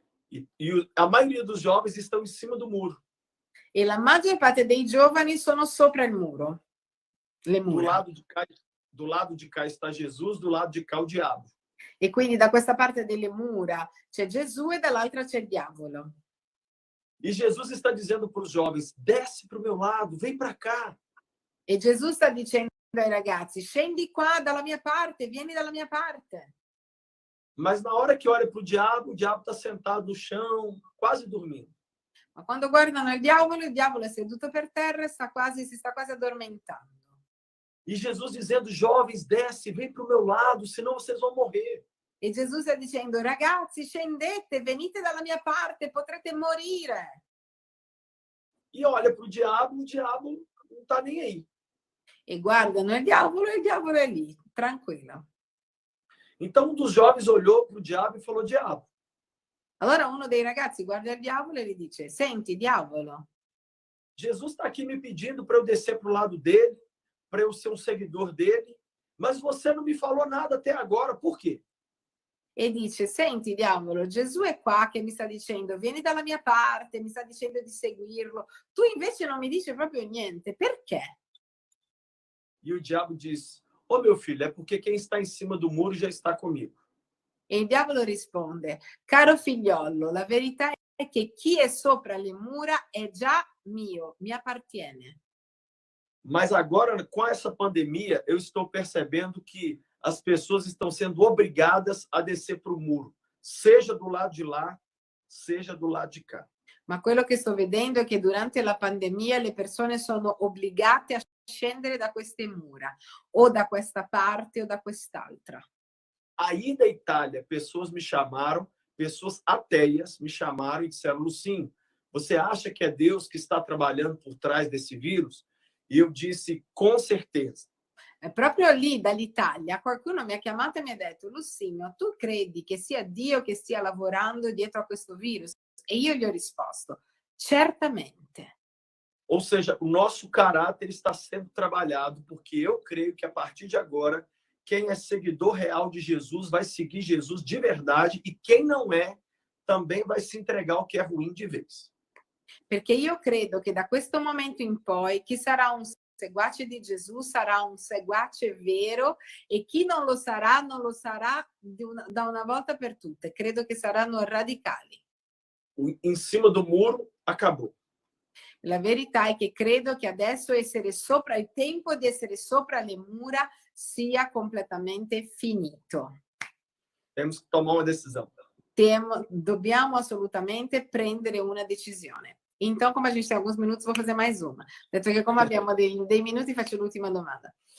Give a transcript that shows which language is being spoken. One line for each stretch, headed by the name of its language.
Portuguese: E a maioria dos jovens estão em cima do muro.
Italian: E la maggior parte dei giovani sono sopra il muro. Le mura.
Portuguese: Do lado de cá está Jesus, do lado de cá o diabo.
Italian: E quindi da questa parte delle mura c'è Gesù e dall'altra c'è il diavolo.
Portuguese: E Jesus está dizendo para os jovens: desce para o meu lado, vem para cá.
Italian: E Gesù sta dicendo ai ragazzi: scendi qua dalla mia parte, vieni dalla mia parte.
Portuguese: Mas na hora que olha para o diabo está sentado no chão, quase dormindo.
Italian: Ma quando guardano il diavolo è seduto per terra e si sta quasi addormentando.
Portuguese: E Jesus dizendo: jovens, desce, vem para o meu lado, senão vocês vão morrer.
Italian: E Gesù sta dicendo: ragazzi, scendete, venite dalla mia parte, potrete morire.
Portuguese: E olha para o diabo não está nem aí.
Italian: E guardano il diavolo e il diavolo è lì, tranquillo.
Portuguese: Então um dos jovens olhou para o diabo e falou: diabo.
Italian: Allora uno dei ragazzi guarda il diavolo e gli dice: senti, diavolo,
Portuguese: Jesus está aqui me pedindo para eu descer para o lado dele, para eu ser um seguidor dele, mas você não me falou nada até agora, por quê?
Italian: E dice: senti, diavolo, Gesù è qua che mi sta dicendo vieni dalla mia parte, mi sta dicendo di seguirlo, tu invece non mi dici proprio niente, perché?
Portuguese: E o diabo diz: ô meu filho, é porque quem está em cima do muro já está comigo.
Italian: E il diavolo risponde: caro figliollo, la verità è che chi è sopra le mura è già mio, mi appartiene.
Portuguese: Mas agora, com essa pandemia, eu estou percebendo que as pessoas estão sendo obrigadas a descer para o muro, seja do lado de lá, seja do lado de cá.
Italian: Ma quello che sto vedendo è che durante la pandemia le persone sono obbligate a scendere da queste mura, o da questa parte o da quest'altra.
Portuguese: Aí da Itália, pessoas me chamaram, pessoas ateias me chamaram e disseram: Lucinho, você acha que é Deus que está trabalhando por trás desse vírus? E eu disse: com certeza.
Italian: Proprio lì dall'Italia qualcuno mi ha chiamato e mi ha detto: Lucinho, tu credi che sia Dio che stia lavorando dietro a questo virus? E io gli ho risposto: certamente.
Portuguese: Ou seja, o nosso caráter está sendo trabalhado, porque eu creio que a partir de agora, quem é seguidor real de Jesus vai seguir Jesus de verdade, e quem não é, também vai se entregar ao que é ruim de vez.
Italian: Perché io credo che da questo momento in poi chi sarà un seguace di Gesù sarà un seguace vero, e chi non lo sarà da una volta per tutte. Credo che saranno radicali.
Portuguese: Em cima do muro, acabou.
Italian: La verità è che credo che adesso il tempo di essere sopra le mura sia completamente finito.
Portuguese: Temos que tomar uma decisão.
Italian: Dobbiamo assolutamente prendere una decisione.
Portuguese: Então, como a gente tem alguns minutos, vou fazer mais uma.
Italian: Detto che come abbiamo dei minuti, faccio l'ultima domanda.